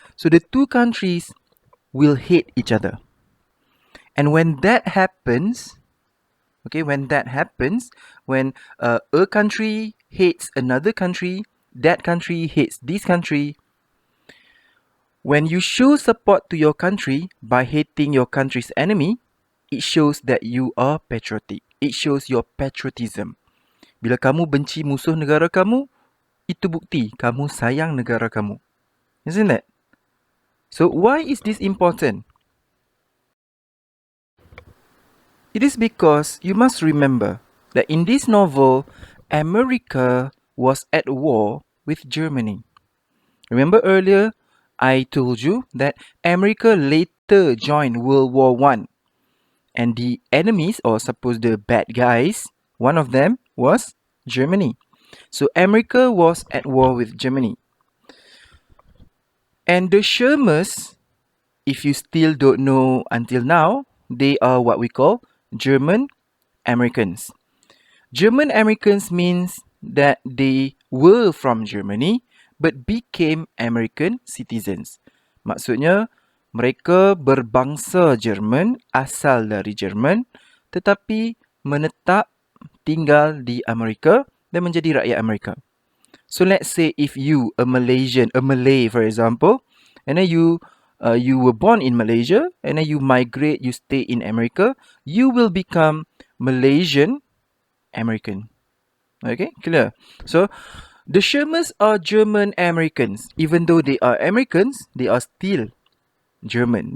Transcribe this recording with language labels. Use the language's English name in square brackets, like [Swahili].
[English] So the two countries will hate each other. And when that happens, when a country hates another country, that country hates this country, when you show support to your country by hating your country's enemy, it shows that you are patriotic. It shows your patriotism. [Malay] Bila kamu benci musuh negara kamu, itu bukti kamu sayang negara kamu. [English] Isn't it? So why is this important? It is because you must remember that in this novel, America was at war with Germany. Remember earlier, I told you that America later joined World War One, and the enemies, or suppose the bad guys, one of them was Germany. So America was at war with Germany. And the SCHERMERS, if you still don't know until now, they are what we call German Americans. German Americans means that they were from Germany but became American citizens. [Malay] Maksudnya, mereka berbangsa Jerman, asal dari Jerman, tetapi menetap tinggal di Amerika dan menjadi rakyat Amerika. [English] So let's say if you, a Malay for example, and then you were born in Malaysia and then you migrate, you stay in America, you will become Malaysian American. Okay, clear? So the SCHERMERS are German Americans. Even though they are Americans, they are still German.